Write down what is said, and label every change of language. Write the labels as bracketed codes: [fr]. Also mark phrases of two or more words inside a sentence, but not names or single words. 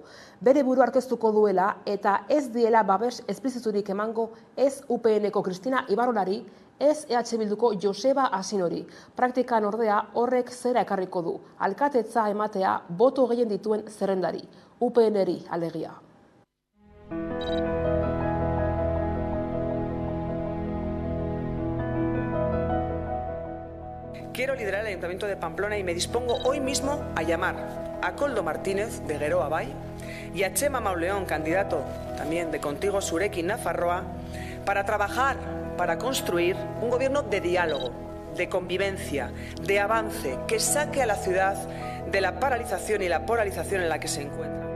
[eu] Bere buru aurkeztuko duela eta ez diela babes espliziturik emango ez UPNeko Cristina Ibarrolari, ez EH Bilduko Joseba Asinori. Praktikan ordea horrek zera ekarriko du. Alkatetza ematea boto gehien dituen zerrendari, UPNri alegia. [es] Quiero liderar el Ayuntamiento de Pamplona y me dispongo hoy mismo a llamar a Koldo Martínez de Geroa Bai y a Txema Mauleón, candidato también de Contigo Zurekin Nafarroa, para trabajar, para construir un gobierno de diálogo, de convivencia, de avance, que saque a la ciudad de la paralización y la polarización en la que se encuentra.